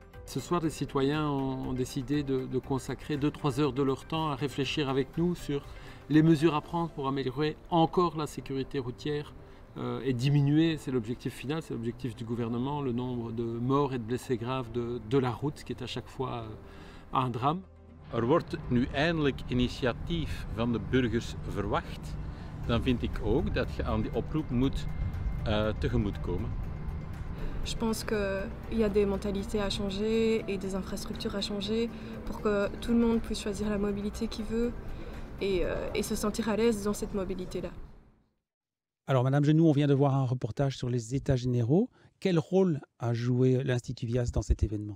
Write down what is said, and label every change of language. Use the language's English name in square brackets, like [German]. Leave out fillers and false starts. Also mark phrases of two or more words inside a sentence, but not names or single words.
[French] Ce soir, les citoyens ont décidé de consacrer 2-3 heures de leur temps à réfléchir avec nous sur les mesures à prendre pour améliorer encore la sécurité routière et diminuer, c'est l'objectif final, c'est l'objectif du gouvernement, le nombre de morts et de blessés graves de la route, ce qui est à chaque fois un drame. [Dutch] Er wordt nu eindelijk initiatief van de burgers verwacht, dan vind ik ook dat je aan die oproep moet tegemoetkomen. [French] Je pense qu'il y a des mentalités à changer et des infrastructures à changer pour que tout le monde puisse choisir la mobilité qu'il veut et se sentir à l'aise dans cette mobilité-là. Alors, Madame Genoux, on vient de voir un reportage sur les États généraux. Quel rôle a joué l'Institut Vias dans cet événement?